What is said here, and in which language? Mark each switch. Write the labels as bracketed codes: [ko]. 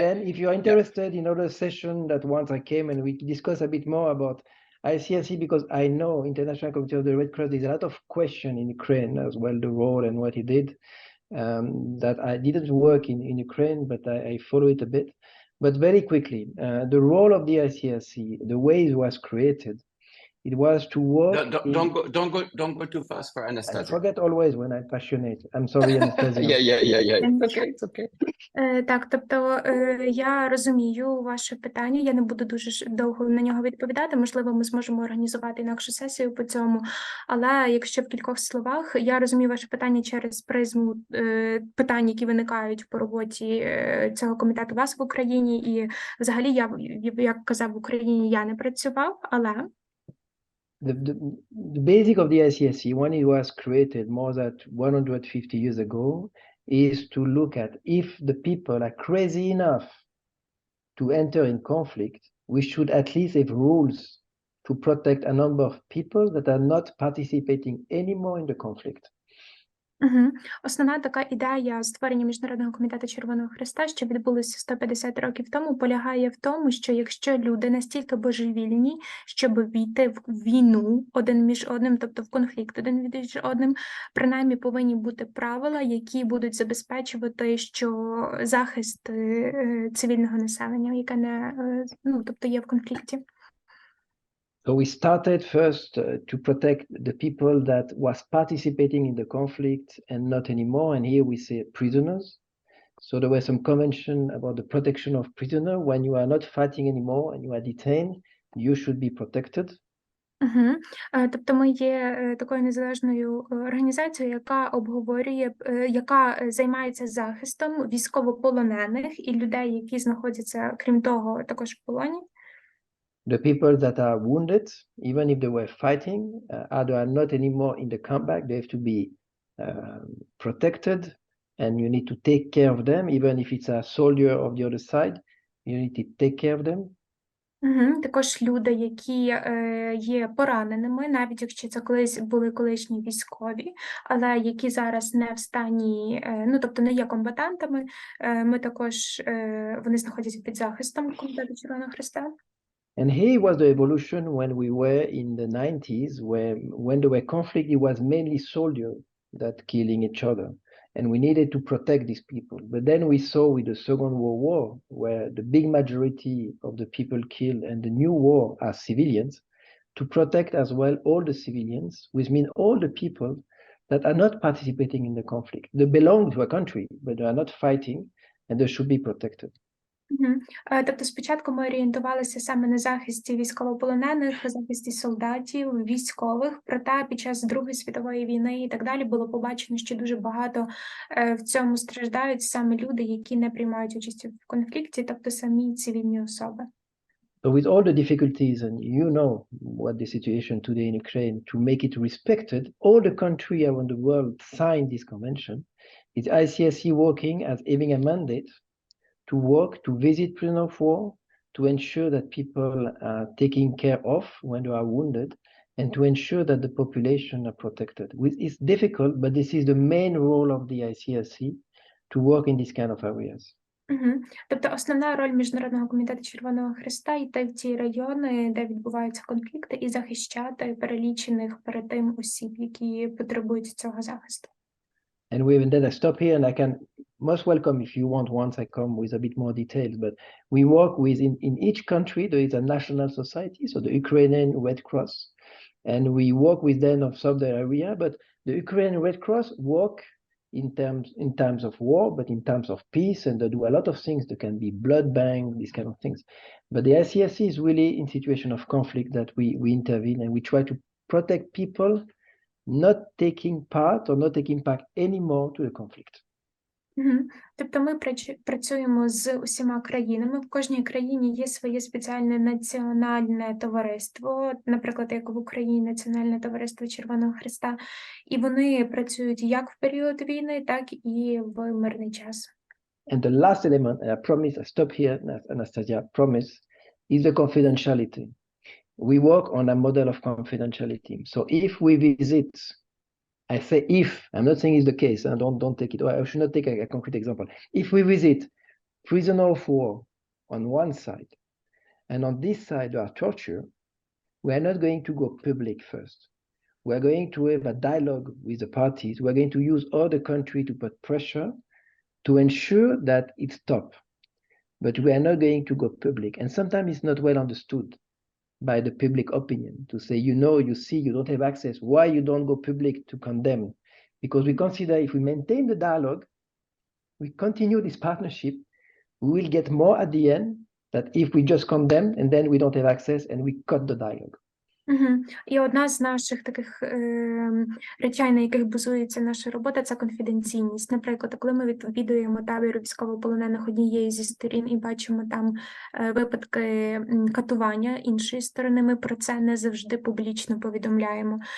[en] then if you're interested in other session that once I came and we discuss a bit more about ICRC, because I know International Committee of the Red Cross, there's a lot of question in Ukraine as well, the role and what he did, that I didn't work in Ukraine, but I follow it a bit. But very quickly, the role of the ICRC, the way it was created, it was to work. Don't go too fast for I Anastasia. forget always when I'm passionate. I'm sorry, Anastasia. Yeah. It's okay. [uk] Так, тобто я розумію ваше питання, я не буду дуже довго на нього відповідати, можливо, ми зможемо організувати інакшу сесію по цьому, але якщо в кількох словах, я розумію ваше питання через призму питань, які виникають по роботі цього комітету у вас в Україні, і взагалі я, як казав, в Україні я не працював, але... [en] The basic of the ICRC, when it was created more than 150 years ago, is to look at if the people are crazy enough to enter in conflict, we should at least have rules to protect a number of people that are not participating anymore in the conflict. [uk] Основна така ідея створення Міжнародного комітету Червоного Хреста, що відбулося 150 років тому, полягає в тому, що якщо люди настільки божевільні, щоб війти в війну один між одним, тобто в конфлікт один між одним, принаймні повинні бути правила, які будуть забезпечувати, що захист цивільного населення, яке не, ну, тобто є в конфлікті. [en] So we started first to protect the people that was participating in the conflict and not anymore. And here we say prisoners. So there were some convention about the protection of prisoners. When you are not fighting anymore and you are detained, you should be protected. [uk] Тобто ми є такою незалежною організацією, яка обговорює, яка займається захистом військовополонених і людей, які знаходяться, крім того, також в полоні. [en] The people that are wounded, even if they were fighting, they are not anymore in the combat, they have to be protected, and you need to take care of them, even if it's a soldier of the other side, you need to take care of them. [uk] Також люди, які є пораненими, навіть якщо це колись були колишні військові, але які зараз не в стані, ну, тобто не є комбатантами, ми також, вони знаходяться під захистом Комітету Червоного Хреста. [en] And here was the evolution when we were in the 90s, when there were conflict, it was mainly soldiers that killing each other. And we needed to protect these people. But then we saw with the Second World War, where the big majority of the people killed and the new war are civilians, to protect as well all the civilians, which means all the people that are not participating in the conflict. They belong to a country, but they are not fighting, and they should be protected. [uk] Тобто спочатку ми орієнтувалися саме на захисті військовополонених, захисті солдатів, військових, проте під час Другої світової війни і так далі було побачено, що дуже багато в цьому страждають саме люди, які не приймають участь в конфлікті, тобто самі цивільні особи. [en] So with all the difficulties, and you know what the situation today in Ukraine, to make it respected, all the countries around the world signed this convention. It's ICSC working as having a mandate to work, to visit prisoners of war, to ensure that people are taken care of when they are wounded, and to ensure that the population are protected. It's difficult, but this is the main role of the ICSC, to work in these kind of areas. [uk] Тобто основна роль Міжнародного комітету Червоного Хреста – йти в ті райони, де відбуваються конфлікти, і захищати перелічених перед тим осіб, які потребують цього захисту. [en] And we then I stop here, and I can most welcome if you want once I come with a bit more details, but we work with in each country there is a national society, so the Ukrainian Red Cross, and we work with them of some area, but the Ukrainian Red Cross work in times of war, but in times of peace, and they do a lot of things. There can be blood bank, these kind of things. But the ICSC is really in situation of conflict that we intervene, and we try to protect people not taking part or not taking part anymore to the conflict. [uk] Тобто ми працюємо з усіма країнами. В кожній країні є своє спеціальне національне товариство, наприклад, як в Україні Національне товариство Червоного Хреста, і вони працюють як в період війни, так і в мирний час. [en] And the last element, and I promise, I stop here, Anastasia, promise, is the confidentiality. We work on a model of confidentiality. So if we visit, I say if, I'm not saying it's the case, and don't take it, I should not take a concrete example. If we visit prisoner of war on one side, and on this side there are torture, we are not going to go public first. We are going to have a dialogue with the parties. We are going to use other country to put pressure to ensure that it stops. But we are not going to go public. And sometimes it's not well understood by the public opinion to say, you know, you see, you don't have access. Why you don't go public to condemn? Because we consider if we maintain the dialogue, we continue this partnership, we will get more at the end than if we just condemn and then we don't have access and we cut the dialogue. [uk] І одна з наших таких речей, на яких базується наша робота, це конфіденційність. Наприклад, коли ми відвідуємо табір військовополонених однієї зі сторін і бачимо там випадки катування іншої сторони, ми про це не завжди публічно повідомляємо.